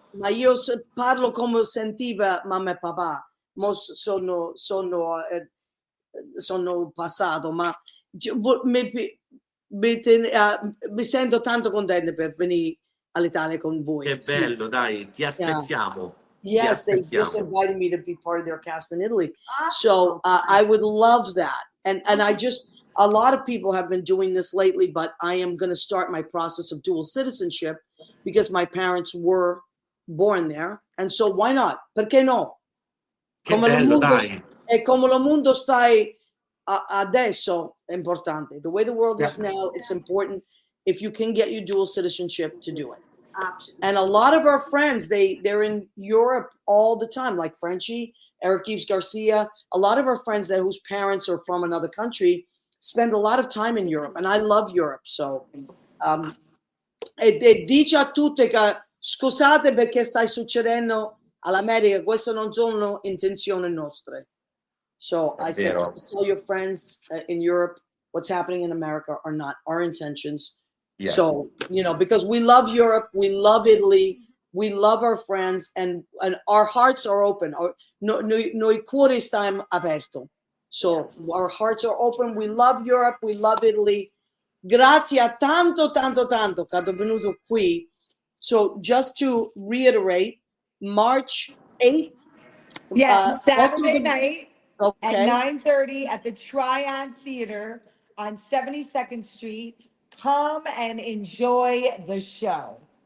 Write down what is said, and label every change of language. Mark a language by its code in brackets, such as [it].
[it] ma io parlo come sentiva mamma e papà. Sono passato, ma mi sento tanto contenta per venire all'Italia con voi. Che bello, dai, ti aspettiamo. [en] Yes, they just invited me to be part of their cast in Italy. So I would love that. And a lot of people have been doing this lately, but I am going to start my process of dual citizenship because my parents were born there. And so why not? [it] Perché no? Che bello, dai. E come lo mondo stai adesso è importante. [en] The way the world is now, it's important if you can get your dual citizenship to do it. Options. And a lot of our friends, they're in Europe all the time, like Frenchie, Eric Eves Garcia. A lot of our friends whose parents are from another country spend a lot of time in Europe, and I love Europe. [it] So, e dice a tutte che scusate perché sta succedendo all'America, queste non sono intenzioni nostre. [en] So I said, tell your friends in Europe what's happening in America are not our intentions. Yes. So, because we love Europe, we love Italy, we love our friends, and our hearts are open. [it] Noi cuori stanno aperto. [en] So our hearts are open. We love Europe, we love Italy. [it] Grazie a tanto che hanno venuto qui. [en] So just to reiterate, March 8th. Saturday night at 9:30 at the Tryon Theater on 72nd Street. Come and enjoy the show.